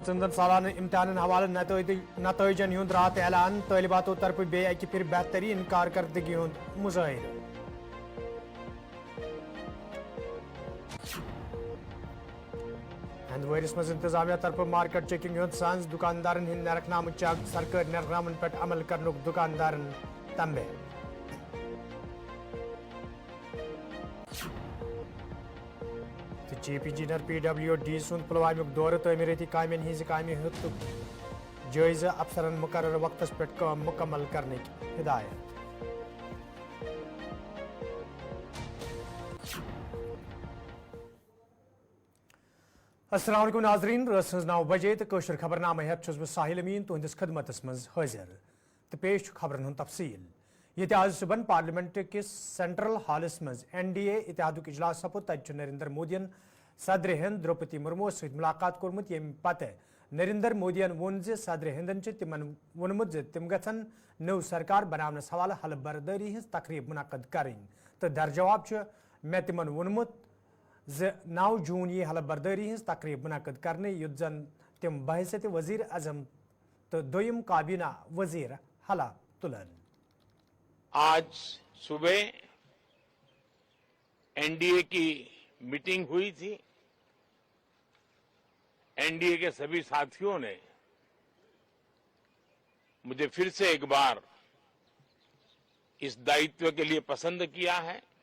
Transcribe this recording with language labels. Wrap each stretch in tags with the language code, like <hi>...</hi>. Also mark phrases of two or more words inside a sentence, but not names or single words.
<ks>सिंधन सालाना इम्तिहान हवाले नतइजन हुंद रात ऐलान तालिबातों तरफ बे फिर बेहतरीन कारकर्दगी हुंद मुजाहिर। हंदवारिस मज इंतजामिया तरफ</ks> <en>market checking</en> <ks>हुंद सांस दुकानदारन हिंद नरखनाम चक सरकारी नरखनामन पे अमल करनुक दुकानदारन तंबे।</ks> <en>chief engineer PWD</en> <ks>सुंद पुलवामुक दौर तमीरती कामें हज कामें जायजा अफसरन मुकर्रर वक्तस पे काम मुकम्मल करने की हिदायत।</ks> <ar>السلام عليكم</ar> <ks>नाजरीन, रस 9 बजे तो कशर खबरनामा हेत बह साहिल अमीन तुहंदिस खदमतस मज हाजिर तो पेश खबरन हुंद तफसील। ये आज सुबह पार्लियामेंट किस सेंट्रल हॉलस मज NDA इत्तेहादुक इजलास सपुद तत नरेंद्र मोदियन सदर हिंद द्रौपदी मुर्मू सहित मुलाकात कोरमुत यम पते नरेंद्र मोदियन वोन ज सदर हिंदन तिमन वोनमुत ज तिम गछन नव सरकार बनावनस हवाले हल बर्दारी हज तकरीब मुनक़द करें तो दर जवाब मे तिमन वोनमुत ज 9 जून ये हल बर्दारी हज तकरीब मुनक़द करने युद्ध जन तिम बहसत वजीर अजम तो दोयम काबीना वजीर हला तुलन।</ks> <hi>आज सुबह NDA की मीटिंग हुई थी। NDA के सभी साथियों ने मुझे फिर से एक बार इस दायित्व के लिए पसंद किया है</hi>